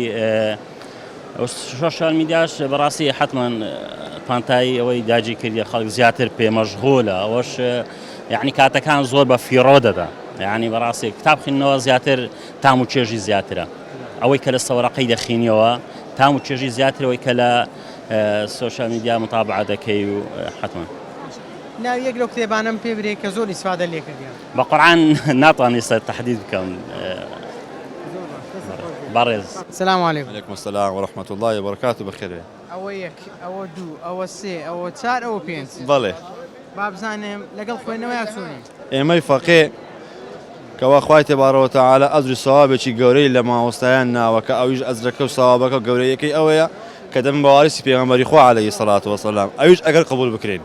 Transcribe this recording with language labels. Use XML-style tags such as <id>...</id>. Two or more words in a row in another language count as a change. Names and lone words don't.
<ckb>سوۆسیال میدیاش بەڕاستی حتمما پانتایی ئەوەی داگیر کردی خەڵک زیاتر پێ مەشغوڵە ئەوەش یعنی کاتەکان زۆر بە فیڕۆ دەدا یعنی بەڕاستی کتاب خوێندنەوە زیاتر تام و چێژی زیاترە ئەوەی کە لە سەوەڕەقەی دەخینیەوە تام و چێژی زیاترەوەی کە لە</ckb> <en>social media</en> <ckb>متابعە دەکەی و حتمما ناو یەک لەو کتێبانم پێ برێ کە زۆر ئیسفادە لێ کردیان. بە قورعان ناتوانانی سەر تەحدید بکەم. بەڕێز.</ckb> <ar>سلام علیکم. عليكم السلام ورحمة الله وبركاته بخير.</ar> <ckb>ئەوە یەک ئەوە دوو ئەوە سێ ئەوە چار ئەوە پێنج. بەڵێ. با بزانم لەگەڵ خوێندنەوەیە چۆنی؟ ئێمەی فەقێ کەوا خوای تێبارەوە و تەعالە ئەجر و سەوابێکی گەورەی لە مامۆستایان ناوە کە ئەویش ئەجرەکە و سەوابەکە گەورەیەکەی ئەوەیە کە دەبن بە وارسی پێغەمبەری خوا</ckb> <ar>عەلەیهی سەڵات وەسەلام</ar> <ckb>ئەویش ئەگەر قبول بکرێن.</ckb>